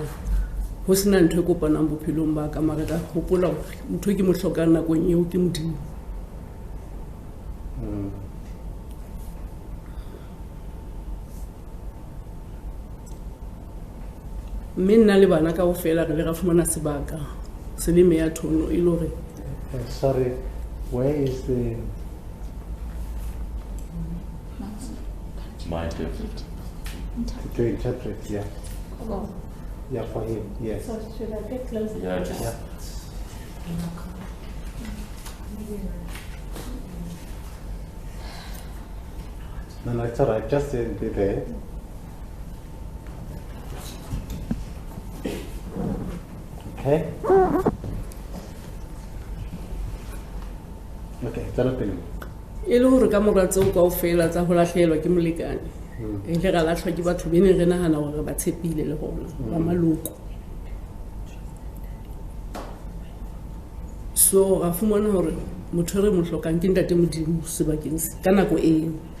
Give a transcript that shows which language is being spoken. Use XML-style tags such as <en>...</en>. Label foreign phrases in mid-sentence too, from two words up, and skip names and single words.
<st>Ho sena ntho e kopanang bophelong ba ka mara ka hopola hore ntho e ke mo hlokang nakong eo ke Modimo. Mme nna le bana kaofela re le ra fumana sebaka se le meya thono e le hore</st> <en>Sorry, where is the My dear. to interpret? Yeah. Oh. Yeah, for him. Yes. So should I get closer? Yeah, just Yeah. No, it's all right. Just be there. Okay. Okay, Jonathan.</en> <st>e le hore ka mora tseo kaofela tsa ho lahlehelwa ke molekane e le ra lahlwa ke batho bene re nahana hore ba tshepile le rona ba maloko. So ra fumana hore motho re mo hlokang ke ntate Modimo sebakeng se ka nako eo.</st>